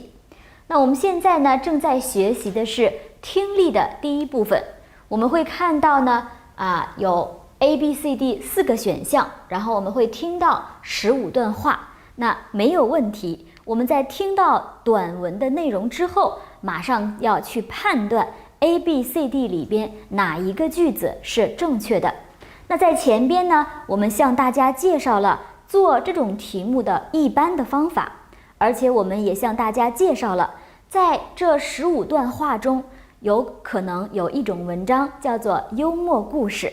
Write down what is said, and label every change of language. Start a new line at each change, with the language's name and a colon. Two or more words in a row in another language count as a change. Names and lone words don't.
Chinese: 那我們現在呢，正在學習的是聽力的第一部分。我們會看到呢，有 A、B、C、D 4個選項，然後我們會聽到15段話。那沒有問題，我們在聽到短文的內容之後，馬上要去判斷 A、B、C、D 裡邊哪一個句子是正確的。那在前邊呢，我們向大家介紹了做這種題目的一般的方法，而且我們也向大家介紹了，在這15段話中，有可能有一種文章叫做幽默故事。